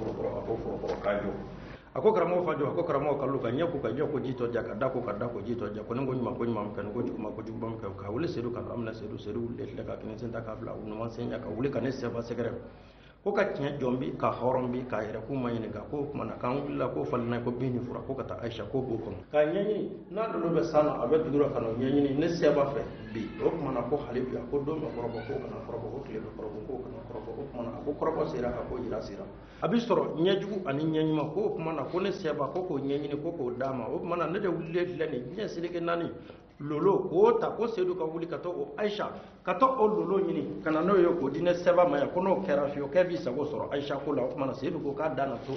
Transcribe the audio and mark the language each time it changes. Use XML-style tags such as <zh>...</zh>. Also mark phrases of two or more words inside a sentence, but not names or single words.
<bm>foro kajo ako karamo fajo ako karamo kallu kanya ko jito jaka dako jito jako ngo nyuma ko nyuma kan ko juma ko juma ka wule sedu kan amna sedu le ka kinen senta ka fla no man senya ka wule kan se ba segere ko ka tiɲɛ jɔnbi ka hɔrɔnbi ka yɛrɛ k'u ma ɲininka ko kumana k'an wulila ko falina ko bin ni fura ko ka taa ayisa ko b'o kɔnɔ k'a ɲɛɲini n'a dolo bɛ san na a bɛ dugura ka n'o ɲɛɲini ne seba fɛ bi o kumana ko hali bi a ko don bɛ kɔrɔbɔ ko kana kɔrɔbɔ ko tile bɛ kɔrɔbɔ ko kana kɔrɔbɔ o kumana a ko kɔrɔbɔ sera a ko yira sera a bi sɔrɔ ɲɛjugu ani ɲɛɲuman ko o kumana ko ne seba ko k'o ɲɛɲini ko k'o d'a ma o kumana ne de wulilen filɛ nin diɲɛ seleke naani lolo k'o ta ko sedu ka wuli ka to o ayisa ka to o lolo ɲini ka na n'o ye k'o di ne seba ma yan ko n'o kɛra fiyewu k'e b'i sago sɔrɔ ayisa ko la o kumana sedu ko k'a dan</bm>